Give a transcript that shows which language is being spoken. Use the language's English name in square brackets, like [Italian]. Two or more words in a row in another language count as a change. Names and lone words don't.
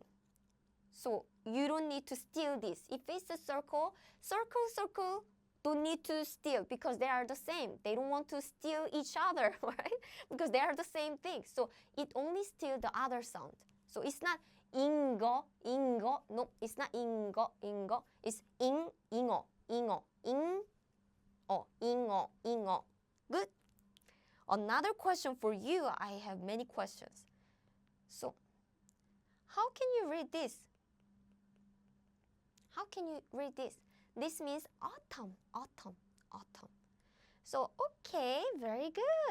[English] So you don't need to steal this. If it's a circle, circle, don't need to steal because they are the same. They don't want to steal each other, right? Because they are the same thing. So it only steals the other sound. So it's not ingo, ingo. No, it's not ingo, ingo. It's ing, ingo, ingo, ing, ingo, ingo. Good. Another question for you. I have many questions. So, how can you read this? How can you read this? This means autumn, autumn, autumn. So, okay, very good.